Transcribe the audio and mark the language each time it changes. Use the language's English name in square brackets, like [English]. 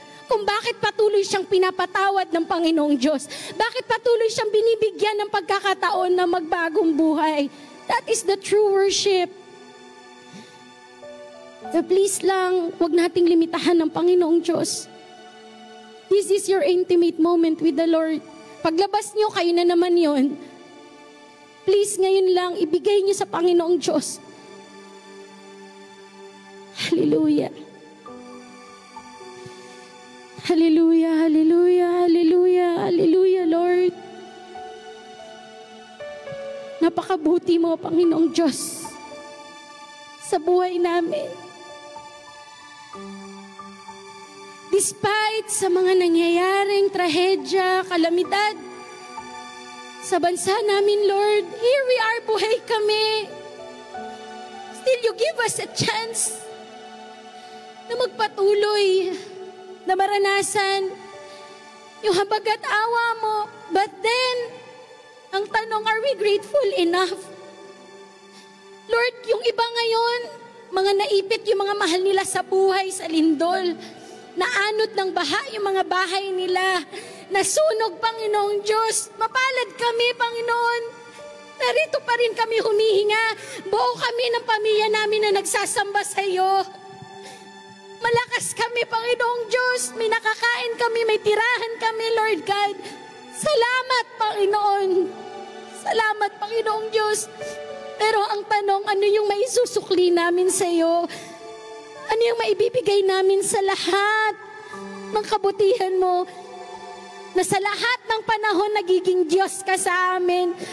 [Filipino] Kung bakit patuloy siyang pinapatawad ng Panginoong Diyos. Bakit patuloy siyang binibigyan ng pagkakataon na magbagong buhay. [English] That is the true worship. So please [Filipino] lang, huwag nating limitahan ng Panginoong Diyos. [English] This is your intimate moment with the Lord. [Filipino] Paglabas niyo, kayo na naman yon. Please, ngayon lang, ibigay niyo sa Panginoong Diyos. Hallelujah. Hallelujah, hallelujah, hallelujah, hallelujah, Lord. Napakabuti mo, Panginoong Diyos, sa buhay namin. Despite sa mga nangyayaring trahedya, kalamidad sa bansa namin, Lord, [English] here we are, [Filipino] buhay kami. [English] Still, you give us a chance [Filipino] na magpatuloy, na maranasan yung habag at awa mo. [English] But then, [Filipino] ang tanong, [English] are we grateful enough? [Filipino] Lord, yung iba ngayon, mga naipit yung mga mahal nila sa buhay, sa lindol, naanod ng baha yung mga bahay nila, nasunog, Panginoong Diyos. Mapalad kami, Panginoon. Narito pa rin kami humihinga. Buo kami ng pamilya namin na nagsasamba sa iyo. Malakas kami, Panginoong Diyos. May nakakain kami, may tirahan kami, Lord God. Salamat, Panginoon. Salamat, Panginoong Diyos. Pero ang tanong, ano yung maisusukli namin sa iyo? Ano yung maibibigay namin sa lahat ng kabutihan mo? Na sa lahat ng panahon nagiging Diyos ka sa amin.